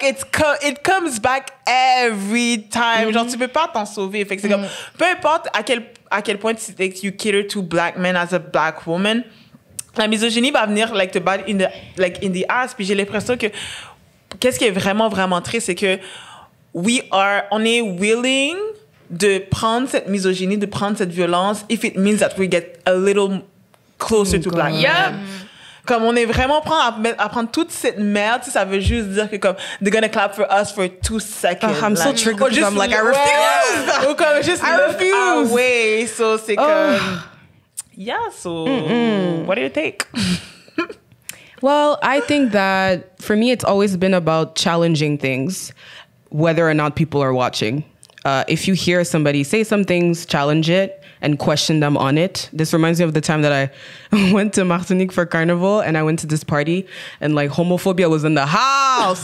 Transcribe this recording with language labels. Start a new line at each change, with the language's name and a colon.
English: Like it comes back every time.
French: Genre, tu peux pas t'en sauver. Fait que c'est comme, peu importe à quel point
English: you cater to Black men as a Black woman,
French: la misogynie va venir te battre
English: in the ass.
French: Puis j'ai l'impression que qu'est-ce qui est vraiment, vraiment triste, c'est que on est willing de prendre cette misogynie, de prendre cette violence,
English: if it means that we get a little closer to Black men.
French: Comme on est vraiment prêt à prendre toute cette merde, ça veut juste dire que comme
English: they're gonna clap for us for 2 seconds. I'm so triggered because I'm like, I refuse.
French: Ou comme juste
English: I refuse. Away. So
French: c'est comme
English: what do you take? Well, I think that for me, it's always been about challenging things, whether or not people are watching. If you hear somebody say some things, challenge it and question them on it. This reminds me of the time that I went to Martinique for Carnival and I went to this party and like homophobia was in the house.